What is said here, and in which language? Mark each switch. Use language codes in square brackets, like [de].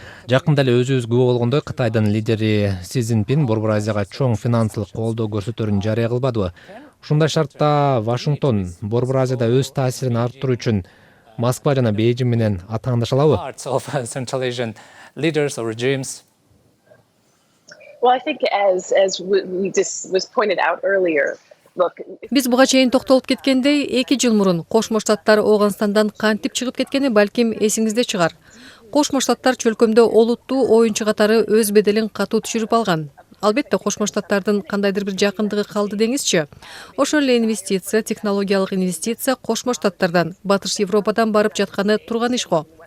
[ky] Жакында эле өзүбүз күбө болгондой, Кытайдын лидери Си Цзиньпин Борбор Азияга чоң финансылык колдоо көрсөтөрүн жарыя кылбадыбы? Ушундай шартта Вашингтон Борбор Азияда өз таасирин арттыруу үчүн Москва жана Бейжиң менен атаандаша алабы? [en] Leaders or regimes? Well, I think as was pointed out earlier, [ky] Биз буга чейин токтолуп кеткендей, 2 жыл мурун Кошмо Штаттар Ооганстандан кантип чыгып кеткени балким эсиңизде чыгар. Кошмо Штаттар чөлкөмдө олуттуу оюнчу катары өз беделин катуу түшүрүп алган. Албетте Кошмо Штаттардын кандайдыр бир жакындыгы калды деңизчи. Ошол эле инвестиция, технологиялык инвестиция Кошмо Штаттардан, Батыш Европадан барып жатканы турган иш го.